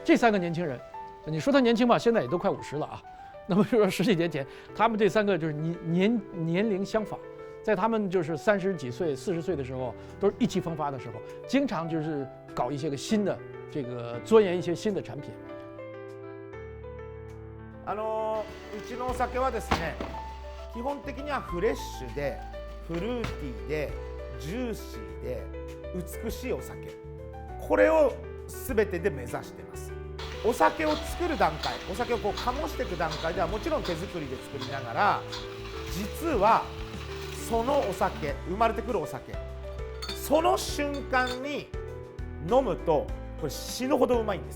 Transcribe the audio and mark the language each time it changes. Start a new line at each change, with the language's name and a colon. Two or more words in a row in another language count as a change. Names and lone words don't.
Chinese: 这3个年轻人，你说他年轻吧，现在也都快50了啊。那么就说10几年前，他们这3个就是年龄相仿，在他们就是30几岁、40岁的时候，都是意气风发的时候，经常就是搞一些个新的这个钻研一些新的产品。
Japanese: うちのお酒はですね、基本的にはフレッシュでフルーティーでジューシーで美しいお酒、これを全てで目指しています。お酒を作る段階、お酒をこう醸していく段階ではもちろん手作りで作りながら、実はそのお酒、生まれてくるお酒、その瞬間に飲むとこれ死ぬほどうまいんですよ。